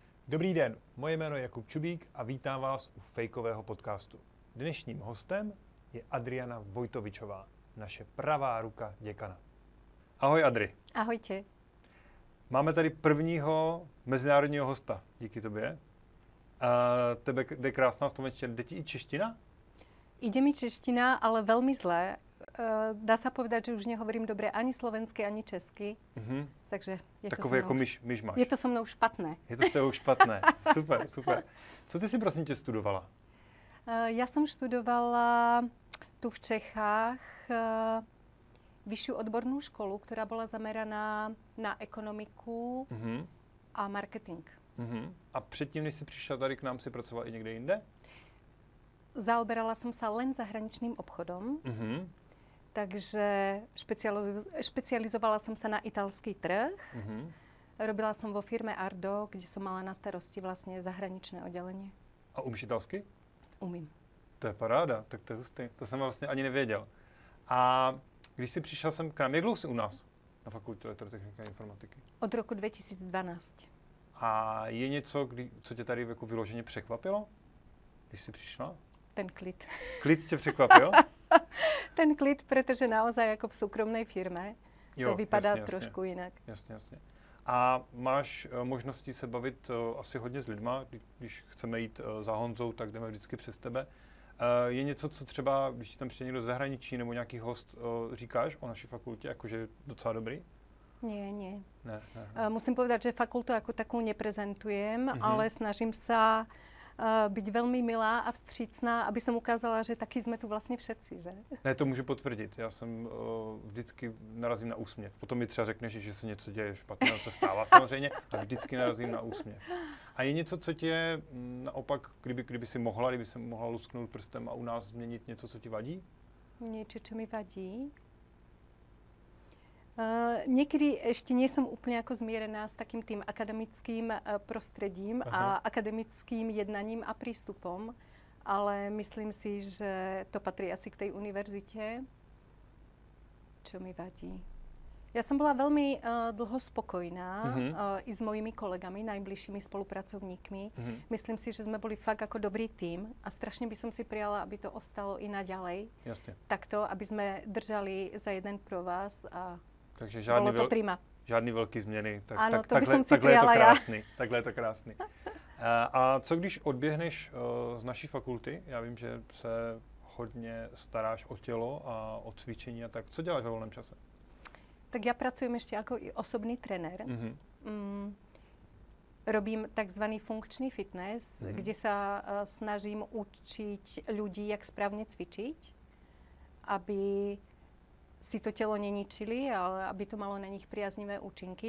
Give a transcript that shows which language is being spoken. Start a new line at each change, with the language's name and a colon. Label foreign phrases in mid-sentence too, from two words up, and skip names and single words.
Czech: Dobrý den, moje jméno je Jakub Čubík a vítám vás u fejkového podcastu. Dnešním hostem je Adriana Vojtovičová, naše pravá ruka děkana. Ahoj Adri.
Slovak: Ahojte.
Czech: Máme tady prvního mezinárodního hosta, díky tobě. Tebe jde krásná slovenština, jde ti i čeština?
Slovak: Ide mi čeština, ale veľmi zle. Dá sa povedať, že už nehovorím dobre ani slovensky, ani česky. Takže je
Czech: Takové
Slovak: to so
Czech: mnou jako myšmaš. Je to so mnou špatné. Je to s tebou špatné. Super, super. Co ty si prosím tě studovala?
Slovak: Ja som študovala tu v Čechách vyššiu odbornú školu, ktorá bola zameraná na ekonomiku a marketing.
Czech: A předtím, než jsi přišla tady k nám, si pracovala i někde jinde?
Slovak: Zaoberala som sa len zahraničným obchodom. Takže špecializovala som sa na italský trh. Robila som vo firme Ardo, kde som mala na starosti vlastne zahraničné oddelenie.
Czech: A umíš italsky? Umím. To je paráda, tak to je hustý. To jsem vlastně ani nevěděl. A když jsi přišel sem k nám, jak dlouho jsi u nás na fakultě elektrotechniky a informatiky? Od roku 2012. A je něco, co tě tady jako vyloženě překvapilo, když jsi přišla? Ten klid. Klid tě překvapil? Ten klid, protože naozaj jako v soukromnej firme to vypadá jasně, trošku jinak. Jasně, jasně. A máš možnosti se bavit asi hodně s lidma, když chceme jít za Honzou, tak jdeme vždycky přes tebe. Je něco, co třeba, když tam přijde někdo z zahraničí nebo nějaký host, říkáš o naší fakultě, jakože je docela dobrý?
Slovak: Nie.
Czech: Ne.
Slovak: Musím povedať, že fakultu ako takú neprezentujem, ale snažím sa byť veľmi milá a vstřícná, aby som ukázala, že taky sme tu vlastne všetci, že?
Czech: Ne, to můžu potvrdit. Já jsem vždycky narazím na úsměv. Potom mi třeba řekneš, že se něco děje špatného, se stává samozřejmě, a vždycky narazím na úsměv. A je něco, co tě naopak, kdyby si mohla lusknout prstem a u nás změnit něco, co ti vadí?
Slovak: Niečo, čo mi vadí? Niekedy ešte nie som úplne ako zmierená s takým tým akademickým prostredím a akademickým jednaním a prístupom, ale myslím si, že to patrí asi k tej univerzite. Čo mi vadí? Ja som bola veľmi dlho spokojná i s mojimi kolegami, najbližšími spolupracovníkmi. Myslím si, že sme boli fakt ako dobrý tím a strašne by som si prijala, aby to ostalo i naďalej. Jasne. Takto, aby sme držali za jeden provaz a
Czech: takže žádný velký změny.
Slovak: Ano, to by som si prijala já.
Czech: Takhle je to krásný. A co když odběhneš z naší fakulty? Já vím, že se hodně staráš o tělo a o cvičení a tak. Co děláš ve volném čase?
Slovak: Tak ja pracujem ešte ako i osobný trenér. Robím takzvaný funkčný fitness, kde sa snažím učiť ľudí, jak správne cvičiť, aby si to telo neničili, ale aby to malo na nich priaznivé účinky.